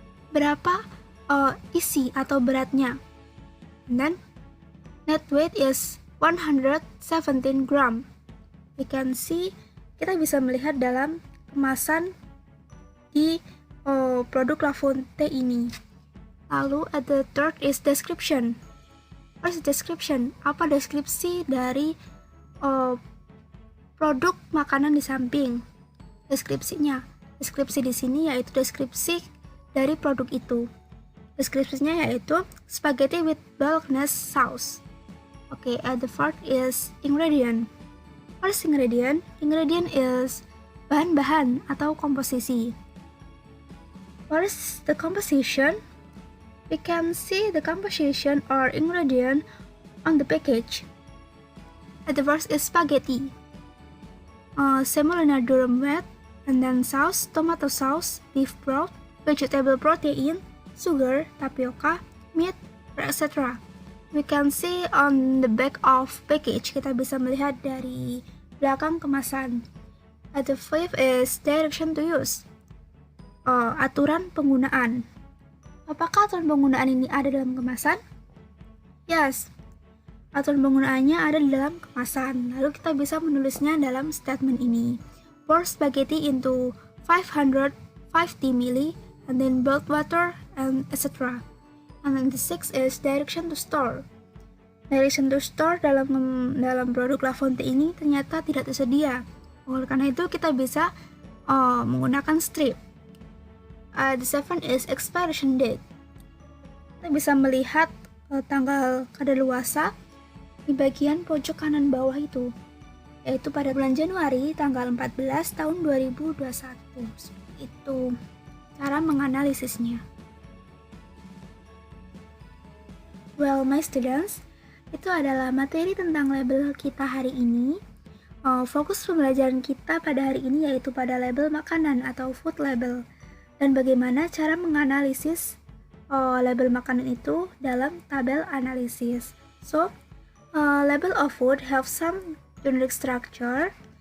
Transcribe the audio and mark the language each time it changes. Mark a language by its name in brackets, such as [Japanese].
[Indonesian] Berapa isi atau beratnya? [English] And then net weight is 117 gram. We can see, [Indonesian] kita bisa melihat dalam kemasan di produk La Fonte ini. [English] Lalu at the third is description. What is description? [Indonesian] Apa deskripsi dari produk makanan di samping? Deskripsinya. Deskripsi di sini yaitu deskripsi dari produk itu. Deskripsinya yaitu [English] spaghetti with bolognese sauce. Okay, and the fourth is ingredient. What is ingredient? Ingredient is [Indonesian] bahan-bahan atau komposisi. [English] What is the composition? We can see the composition or ingredient on the package. At the first is spaghetti, semolina durum wheat, and then sauce, tomato sauce, beef broth, vegetable protein, sugar, tapioca, meat, etc. We can see on the back of package. [Indonesian] Kita bisa melihat dari belakang kemasan. [English] At the fifth is direction to use. [Indonesian] Aturan penggunaan. Apakah aturan penggunaan ini ada dalam kemasan? Yes, aturan penggunaannya ada di dalam kemasan. Lalu kita bisa menulisnya dalam statement ini. [English] Pour spaghetti into 550 ml, and then boil water, and etc. And then the sixth is direction to store. Direction to store [Indonesian] dalam produk La Fonte ini ternyata tidak tersedia. Oleh karena itu kita bisa menggunakan strip. The seventh is expiration date. Kita bisa melihat tanggal kadaluarsa di bagian pojok kanan bawah itu, yaitu pada bulan Januari tanggal 14 tahun 2021. Seperti itu cara menganalisisnya. [English] Well, my students, [Indonesian] itu adalah materi tentang label kita hari ini. Fokus pembelajaran kita pada hari ini yaitu pada label makanan atau food label, dan bagaimana cara menganalisis label makanan itu dalam tabel analisis. [English] So, label of food have some generic structure.